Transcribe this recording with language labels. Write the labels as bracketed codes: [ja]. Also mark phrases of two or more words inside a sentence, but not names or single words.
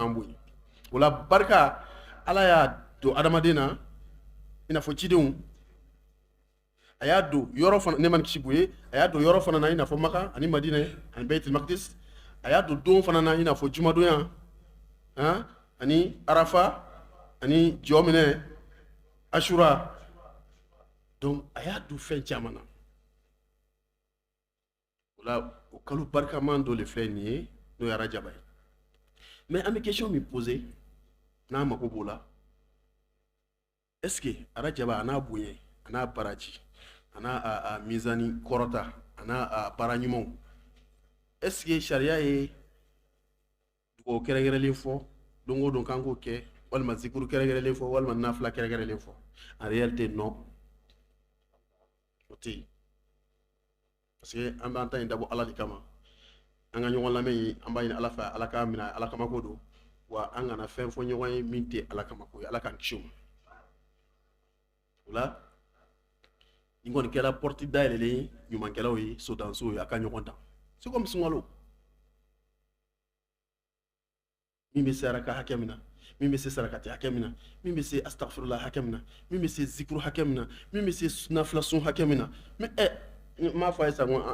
[bm] k'an bonya o la barika ala y'a don adamaden na i n'a fɔ cidenw a y'a don yɔrɔ fana ne ma kisi boye a y'a don yɔrɔ fana na i n'a fɔ maka ani madina ani baitul maqdis a y'a don don fana na i n'a fɔ jumadonya ani arafa ani jɔ minɛ ashura donc a y'a don fɛn caman na o la o kalo barikaman dɔ de filɛ nin ye n'o ye arajaba ye mais an bɛ question min poser n'a mago b'o la [fr] est ce que [bm] arajaba a n'a bonya a n'a baraji a n'a mizani kɔrɔta a n'a baara ɲumanw [fr] est ce que [bm] sariya ye dugawu kɛrɛnkɛrɛnlen fɔ don o don k'an k'o kɛ walima zikuru kɛrɛnkɛrɛnlen fɔ walima nafila kɛrɛnkɛrɛnlen fɔ [fr] en réalité non [bm] o tɛ yen parce que an b'an ta in dabɔ ala de kama an ka ɲɔgɔn lamɛn in an b'a ɲini ala fɛ ala k'a minɛ ala kamako don wa an kana fɛn fɔ ɲɔgɔn ye min tɛ ala kamako ye ala k'an kisi o ma o la nin kɔni kɛra porte dayɛlɛlen ɲumankɛlaw ye sodansow ye a ka ɲɔgɔn dan [fr] c'est comme [bm] sunkalo min bɛ se araka hakɛ min na min bɛ se sarakati hakɛ min na min bɛ se astagfirullah hakɛ min na min bɛ se zikuru hakɛ min na min bɛ se nafila sun hakɛ min na mais m'a fɔ a ye sisan ko